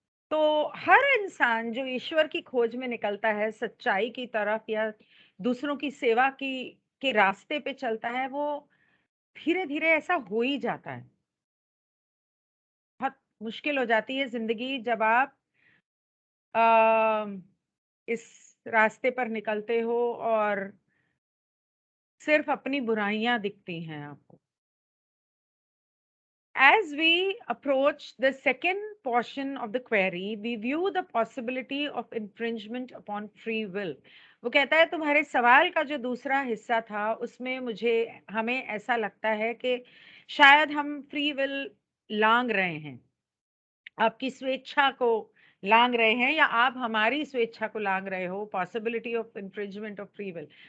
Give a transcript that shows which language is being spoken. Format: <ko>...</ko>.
<hi>तो हर इंसान जो ईश्वर की खोज में निकलता है, सच्चाई की तरफ या दूसरों की सेवा की के रास्ते पे चलता है, वो धीरे-धीरे ऐसा हो ही जाता है। बहुत मुश्किल हो जाती है ज़िंदगी जब आप अ, इस रास्ते पर निकलते हो और सिर्फ़ अपनी बुराइयाँ दिखती हैं आपको।</hi> <en>As we approach the second portion of the query, we view the possibility of infringement upon free will.</en> <hi>वो कहता है तुम्हारे सवाल का जो दूसरा हिस्सा था उसमें मुझे हमें ऐसा लगता है कि शायद हम फ्री विल लांघ रहे हैं, आपकी स्वेच्छा को लांघ रहे हैं या आप हमारी स्वेच्छा को लांघ रहे हो,</hi> <en>Possibility of infringement of free will.</en>